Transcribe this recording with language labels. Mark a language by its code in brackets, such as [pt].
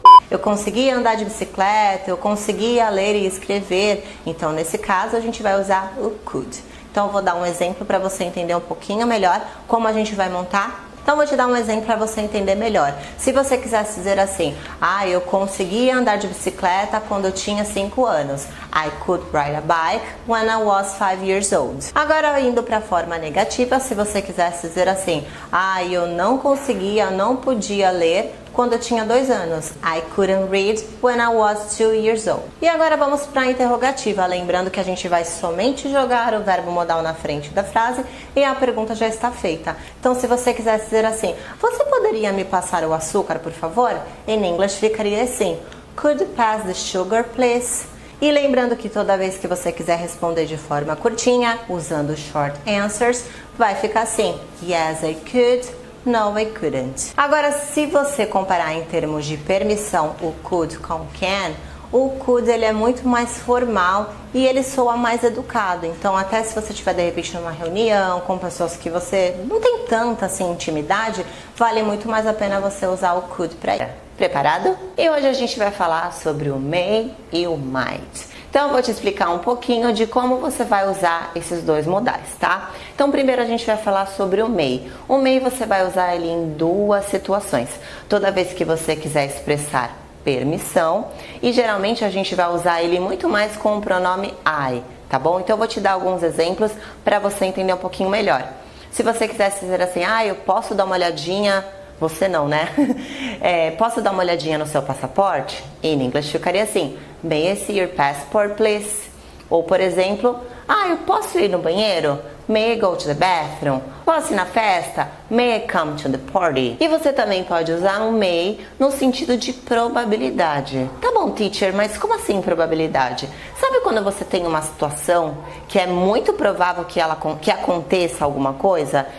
[pt] Eu conseguia andar de bicicleta. Eu conseguia ler e escrever. Então, nesse caso, a gente vai usar o could. Então, eu vou dar um exemplo para você entender um pouquinho melhor como a gente vai montar. Então, vou te dar um exemplo para você entender melhor. Se você quisesse dizer assim, eu conseguia andar de bicicleta quando eu tinha 5 anos. [en] I could ride a bike when I was 5 years old. [pt] Agora, indo para a forma negativa, se você quisesse dizer assim, eu não podia ler quando eu tinha 2 anos. [en] I couldn't read when I was 2 years old. [pt] E agora vamos para a interrogativa, lembrando que a gente vai somente jogar o verbo modal na frente da frase e a pergunta já está feita. Então, se você quisesse dizer assim, você poderia me passar o açúcar, por favor? [en] In English [pt] ficaria assim, [en] could you pass the sugar, please? [pt] E lembrando que toda vez que você quiser responder de forma curtinha, usando short answers, vai ficar assim, [en] yes, I could. No, I couldn't. [pt] Agora, se você comparar em termos de permissão o could com can, o could ele é muito mais formal e ele soa mais educado. Então, até se você estiver de repente numa reunião com pessoas que você não tem tanta assim intimidade, vale muito mais a pena você usar o could para ir. Preparado? E hoje a gente vai falar sobre o may e o might. Então, eu vou te explicar um pouquinho de como você vai usar esses dois modais, tá? Então, primeiro a gente vai falar sobre o may. O may você vai usar ele em duas situações. Toda vez que você quiser expressar permissão, e geralmente a gente vai usar ele muito mais com o pronome I, tá bom? Então, eu vou te dar alguns exemplos para você entender um pouquinho melhor. Se você quisesse dizer assim, eu posso dar uma olhadinha... Você não, né? Posso dar uma olhadinha no seu passaporte? [en] In English [pt] ficaria assim, [en] may I see your passport, please? [pt] Ou, por exemplo, eu posso ir no banheiro? [en] May I go to the bathroom? [pt] Posso ir na festa? [en] May I come to the party? [pt] E você também pode usar um may no sentido de probabilidade. Tá bom, teacher, mas como assim probabilidade? Sabe quando você tem uma situação que é muito provável que aconteça alguma coisa?